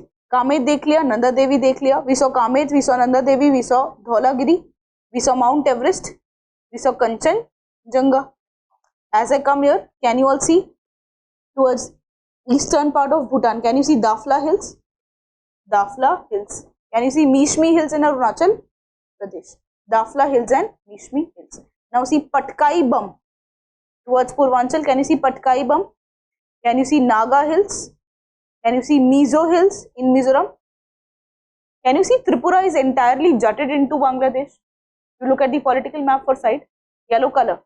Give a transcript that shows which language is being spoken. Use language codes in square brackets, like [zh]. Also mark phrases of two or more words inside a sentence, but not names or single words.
[hi] Kamet dekh liya, Nanda Devi dekh liya. [en] We saw Kamet, we saw Nanda Devi, we saw Dhaulagiri, we saw Mount Everest, we saw Kanchenjunga. As I come here, can you all see towards eastern part of Bhutan? Can you see Dafla Hills? Dafla Hills. Can you see Mishmi Hills in Arunachal Pradesh? Dafla Hills and Mishmi Hills. Now see Patkai Bum towards Purvanchal. Can you see Patkai Bum? Can you see Naga Hills? Can you see Mizo Hills in Mizoram? Can you see Tripura is entirely jutted into Bangladesh? You look at the political map for side, yellow color.